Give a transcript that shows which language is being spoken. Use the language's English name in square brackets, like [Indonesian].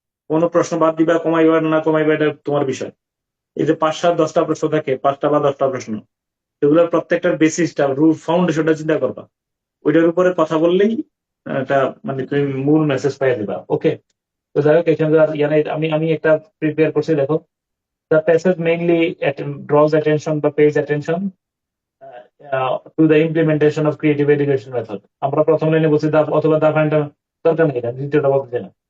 [Bangla] কোনো প্রশ্ন বাদ দিবা, কমাইবা না কমাইবা, এটা তোমার বিষয়। এই যে 5, 7, 10টা প্রশ্ন থাকে, 5টা বা 10টা প্রশ্ন, এগুলোর প্রত্যেকটার বেসিসটা, রুট ফাউন্ডেশনটা চিন্তা করবা। ওইটার উপরে কথা বললেই এটা মানে তুমি মূল মেসেজ পাই দিবা। ওকে, তো যাই হোক, এখানে আর ইয়া নাই, আমি একটা প্রিপেয়ার করছি, দেখো। [English] The passage mainly draws attention বা pays attention to the implementation of creative education method. [Bangla] আমরা প্রথম লাইনে বলছি অথবা দা ফাইন্ডার, দরকার নেই, এটা দ্বিতীয়টা বলতে না।